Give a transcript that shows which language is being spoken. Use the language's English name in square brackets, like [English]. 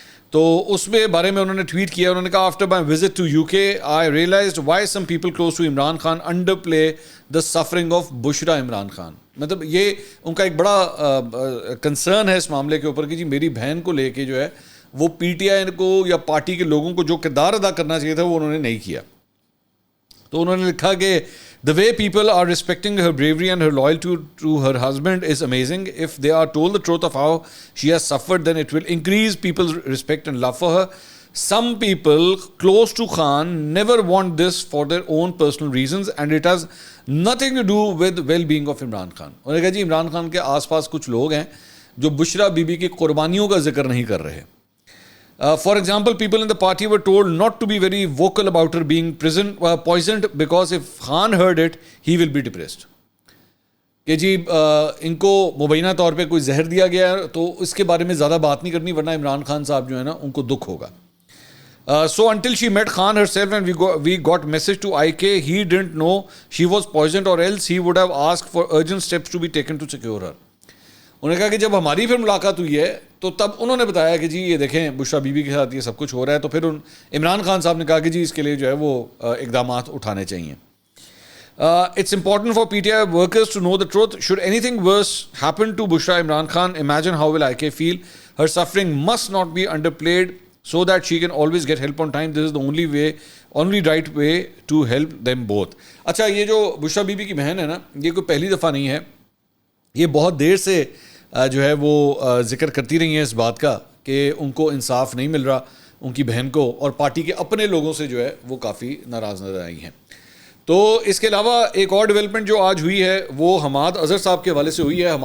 [Urdu] تو اس میں بارے میں انہوں نے ٹویٹ کیا. انہوں نے کہا [English] After my visit to you کے I realised why some people close to Imran Khan underplay the suffering of Bushra Imran Khan. [Urdu] مطلب یہ ان کا ایک بڑا کنسرن ہے اس معاملے کے اوپر کہ جی میری بہن کو لے کے جو ہے وہ پی ٹی آئی کو یا پارٹی کے لوگوں کو جو کردار ادا کرنا چاہیے تھا وہ انہوں نے نہیں کیا. تو انہوں نے لکھا کہ [English] the way people are respecting her bravery and her loyalty to her husband is amazing. If they are told the truth of how she has suffered, then it will increase people's respect and love for her. Some people close to Khan never want this for their own personal reasons and it has nothing to do with well-being of Imran Khan. [Urdu] انہوں نے کہا جی عمران خان کے آس پاس کچھ لوگ ہیں جو بشرا be be کی قربانیوں کا ذکر نہیں کر رہے. [English] For example, people in the party were told not to be very vocal about her being poisoned because if Khan heard it, he will be depressed. [Urdu] کہ جی ان کو مبینہ طور پہ کوئی زہر دیا گیا ہے تو اس کے بارے میں زیادہ بات نہیں کرنی ورنہ عمران خان صاحب جو ہے نا ان کو دکھ ہوگا. [English] So until she met Khan herself and we got message to IK, he didn't know she was poisoned or else he would have asked for urgent steps to be taken to secure her. [Urdu] انہوں نے کہا کہ جب ہماری پھر ملاقات ہوئی ہے تو تب انہوں نے بتایا کہ جی یہ دیکھیں بشرا بی بی کے ساتھ یہ سب کچھ ہو رہا ہے, تو پھر عمران خان صاحب نے کہا کہ جی اس کے لیے جو ہے وہ اقدامات اٹھانے چاہیے. [English] It's important for PTI workers to know the truth. Should anything worse happen to Bushra Imran Khan, imagine how will IK feel. Her suffering must not be underplayed so that she can always get help on time. This is the only right way to help them both. [Urdu] اچھا, یہ جو بشرا be be کی بہن ہے نا, یہ کوئی پہلی دفعہ نہیں ہے, یہ بہت دیر سے جو ہے وہ ذکر کرتی رہی ہیں اس بات کا کہ ان کو انصاف نہیں مل رہا ان کی بہن کو, اور پارٹی کے اپنے لوگوں سے جو ہے وہ کافی ناراض نظر آئی ہیں. تو اس کے علاوہ ایک اور ڈیولپمنٹ جو آج ہوئی ہے وہ حماد اظہر صاحب کے حوالے سے ہوئی ہے.